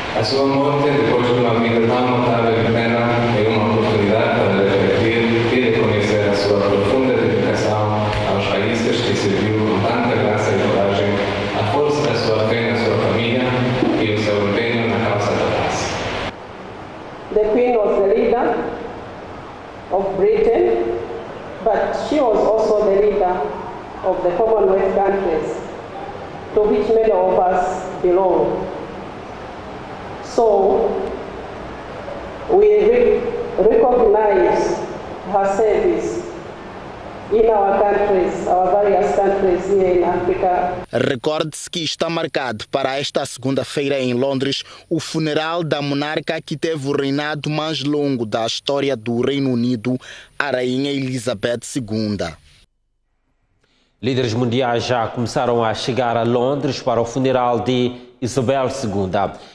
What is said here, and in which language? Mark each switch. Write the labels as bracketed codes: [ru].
[pt] A sua morte, depois de uma vida tão notável e plena, é uma oportunidade para refletir e reconhecer a sua profunda dedicação aos países que serviu com tanta graça e coragem, a força da sua fé na sua família e o seu empenho na causa da paz. [en] The Queen was the leader of Britain, but she was also the leader of the Commonwealth countries, to which many of us belong. So we recognize her service in our countries, our various countries here in Africa. [pt] Recorde-se que está marcado para esta segunda-feira em Londres o funeral da monarca que teve o reinado mais longo da história do Reino Unido, a Rainha Elizabeth II. Líderes mundiais já começaram a chegar a Londres para o funeral de Isabel II.